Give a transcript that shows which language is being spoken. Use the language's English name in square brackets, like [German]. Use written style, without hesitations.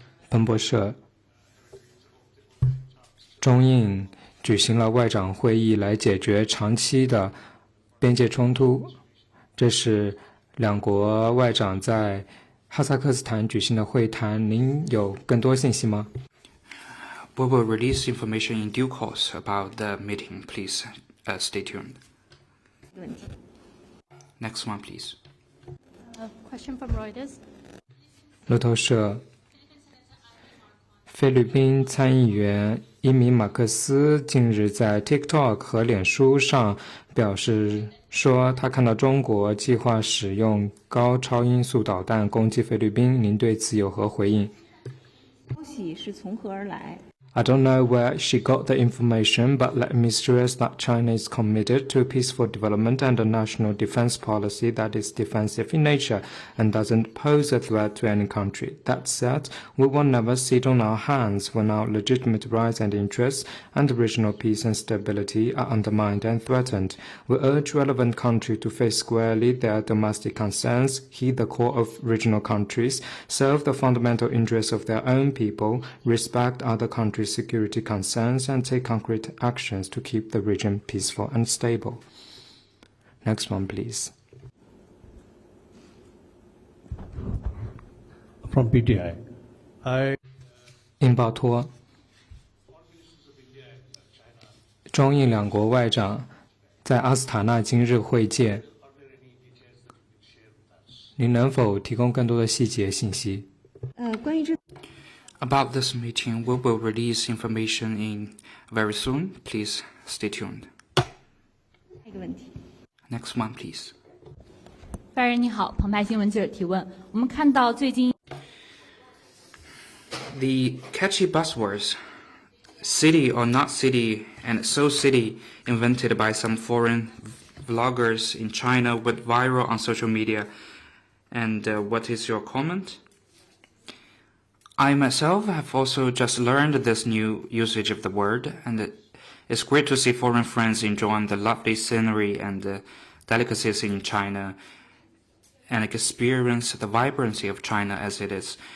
[Chinese] 彭博社，中印举行了外长会议来解决长期的边界冲突。这是两国外长在哈萨克斯坦举行的会谈，您有更多信息吗？ [English] We will release information in due course about the meeting. Please stay tuned. Next one, please. Question from Reuters. [Chinese] 路透社，菲律宾参议员伊米马克斯近日在 TikTok 和脸书上表示说，他看到中国计划使用高超音速导弹攻击菲律宾，您对此有何回应？消息是从何而来？ [English] I don't know where she got the information, but let me stress that China is committed to peaceful development and a national defense policy that is defensive in nature and doesn't pose a threat to any country. That said, we will never sit on our hands when our legitimate rights and interests and regional peace and stability are undermined and threatened. We urge relevant countries to face squarely their domestic concerns, heed the call of regional countries, serve the fundamental interests of their own people, respect other countries' security concerns, and take concrete actions to keep the region peaceful and stable. Next one, please. From PTI. [Chinese] 印报托，中印两国外长在阿斯塔纳今日会见，您能否提供更多的细节信息？关于这。 [English] About this meeting, we will release information in very soon. Please stay tuned. [Chinese] 一个问题。 [English] Next one, please. [Chinese] 发言人你好，澎湃新闻记者提问：我们看到最近 [English] The catchy buzzwords, city or not city, and so city, invented by some foreign vloggers in China, went viral on social media. And what is your comment? I myself have also just learned this new usage of the word, and it's great to see foreign friends enjoying the lovely scenery and delicacies in China and experience the vibrancy of China as it is.